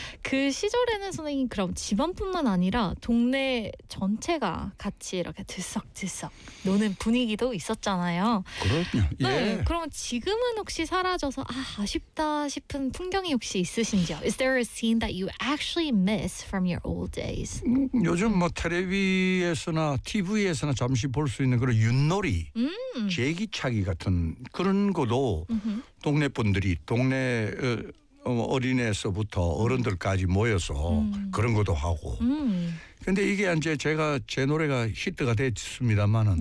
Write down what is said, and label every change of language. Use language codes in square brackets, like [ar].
[ko] 그 시절에는 선생님 그럼 집안뿐만 아니라 동네 전체가 같이 이렇게 들썩들썩 노는 분위기도 있었잖아요. 그렇군요. 네. 예. 그럼 지금은 혹시 사라져서 아, 아쉽다 싶은 풍경이 혹시 있으신지요? [en] Is there a scene that you actually miss from your old days? [ko] 요즘 뭐 텔레비에서나 TV에서나 잠시 볼 수 있는 그런 윷놀이, 제기차기 같은 그런 것도 동네 분들이 동네 어린애에서부터 어른들까지 모여서 그런 것도 하고. 근데 이게 이제 제가 제 노래가 히트가 됐습니다만은